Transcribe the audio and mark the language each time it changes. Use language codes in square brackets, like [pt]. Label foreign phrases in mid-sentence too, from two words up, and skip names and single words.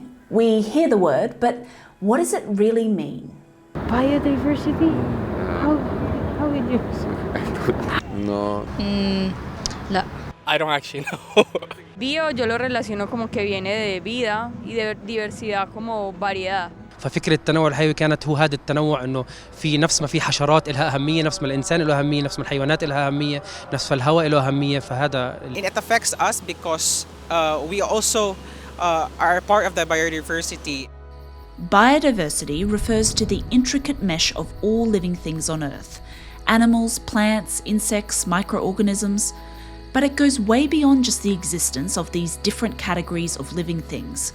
[en] We hear the word, but what does it really mean? Biodiversity? How would you say? No. [ar] La. [en] I don't actually know. [es] Bio yo lo relaciono como que viene de vida y de diversidad como variedad. [ar] ففكرة التنوع الحيوي كانت هو هذا التنوع انه في نفس ما في حشرات لها اهمية، نفس ما الانسان له اهمية، نفس ما الحيوانات لها اهمية، نفس ما الهواء له اهمية، فهذا [en] It affects us because we also are part of the biodiversity. Biodiversity refers to the intricate mesh of all living things on Earth. Animals, plants, insects, microorganisms. But it goes way beyond just the existence of these different categories of living things.